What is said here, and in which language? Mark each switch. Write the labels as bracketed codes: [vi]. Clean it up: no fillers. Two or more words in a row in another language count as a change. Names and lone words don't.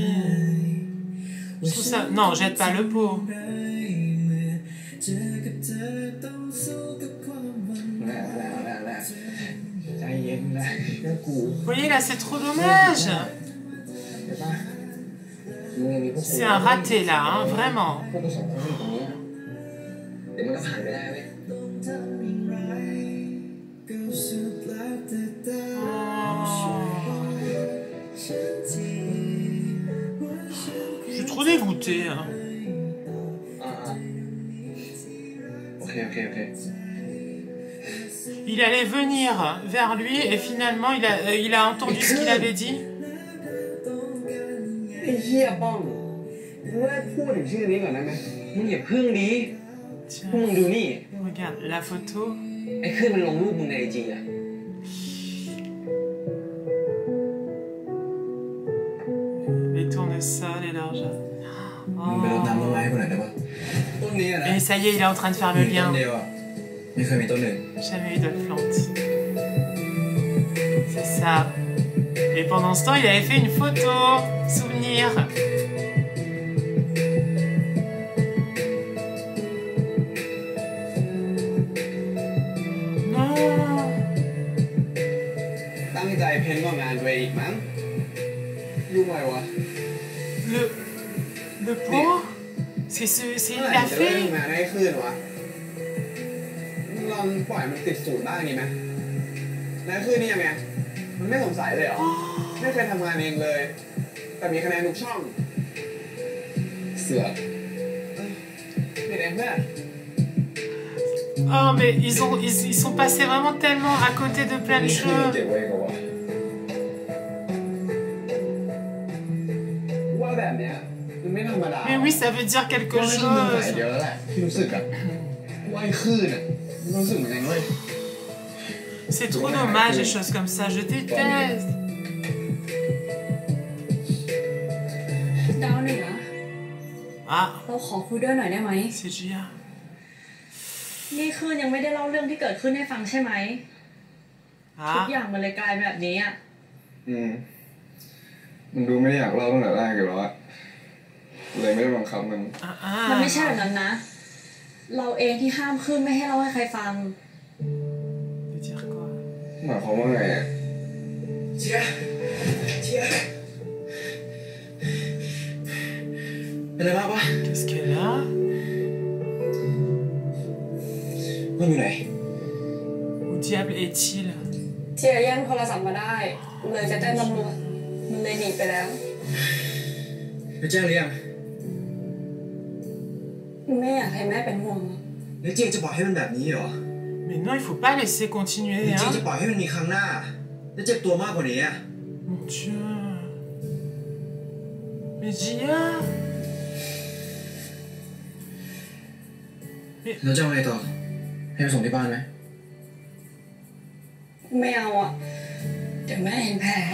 [fr] Je trouve ça... Non, jette pas le pot. [th] ใจเย็นนะเรื่องกู [fr] Vous voyez là, c'est trop dommage. [th] เดี๋ยวป่ะมึงยังมีพวกกู [fr] C'est un raté là, hein, vraiment. [th] พวกกูสองคนอยู่ตรงนี้เดี๋ยวมันก็ผ่านไปได้เว้ย [fr] Je suis trop dégoûté. Hein. [th] โอเคโอเคโอเค [fr] Il allait venir vers lui et finalement il a entendu ce qu'il avait dit. [th] ไอ้เหี้ยป้องมึงเลิกพูดถึงชื่อนี้ก่อนได้ไหมมึงอย่าพึ่งดีพวกมึงดูนี่ [fr] Regarde la photo. [th] ไอ้ขึ้นมันลงรูปมึงในไอจีอะ [fr] Les tournesols et l'argent. [th] มึงไปรดน้ำต้นไม้ให้กูหน่อยได้ปะต้นนี้นะ [fr] Et ça y est, il est en train de faire le [th] ต้น [fr] lien. [th] เดียวอะไม่เคยมีต้นหนึ่ง [fr] Jamais eu de plante. C'est ça. Et pendant ce temps, il avait fait une photo. Souvenir. Non. [th] ตั้งใจเพ้นว่างานตัวเองอีกมั้งยุ่งอะไรวะ [fr] Le pot. C'est il a [th] จะเลิก [fr] fait. [th] งานให้ขึ้นวะลองปล่อยมันติดสูตรบ้างดีไหมแล้วขึ้นนี่ยังไงมันไม่สงสัยเลยเหรอไม่เคยทำงานเองเลยแต่มีคะแนนทุกช่องเสือกไม่ได้เพื่อน [fr] Oh mais ils sont passés vraiment tellement à côté de plein de [th] นี่คือ [fr] choses. [th] เก็บไว้ก่อนว่าแบบเนี้ยมันไม่ธรรมดา [fr] Mais oui, ça veut dire quelque [th] ก็ไม่ใช่มึงสาย [fr] chose. [th] เดียวแล้วแหละที่รู้สึกอะว่าไอ้คลื่นอะมันรู้สึกเหมือนกันเว้ย [fr] C'est trop dommage les choses comme ça. Je déteste. [th] ดาวเหนือ Ah, เราขอคุยด้วยหน่อยได้ไหม [fr] c'est Gia. [th] นี่คืนยังไม่ได้เล่าเรื่องที่เกิดขึ้นให้ฟังใช่ไหมทุก Ah, อย่างมันเลยกลายแบบนี้อ่ะ มันดูไม่ได้อยากเล่าตั้งแต่แรกอยู่แล้วอะเลยไม่ได้บังคับมัน มันไม่ใช่ ah. แบบนั้นนะ เราเองที่ห้ามคืนไม่ให้เล่าให้ใครฟัง [fr] Veut dire quoi? [th] หมายความว่าไงอะเชียเป็นไรบ้างปะ [fr] Qu'est-ce qu'elle a? [th] มันอยู่ไหน [fr] Où diable est-il? [th] เชียร์แย่งโทรศัพท์มาได้เลยจะแจ้งตำรวจมันเลยหนีไปแล้ว ไปแจ้งหรือยัง ไม่อยากให้แม่เป็นห่วง แล้วจริงจะปล่อยให้มันแบบนี้เหรอ [fr] Mais non, il faut pas laisser continuer, [th] จริง [fr] hein? [th] จะปล่อยให้มันมีครั้งหน้าแล้วเจ็บตัวมากกว่านี้อะ [fr] Mon Dieu. Mais Gia? [th] แล้วจะเอาไงต่อให้ไปส่งที่บ้านไหม ไม่เอาอ่ะเดี๋ยวแม่เห็นแผล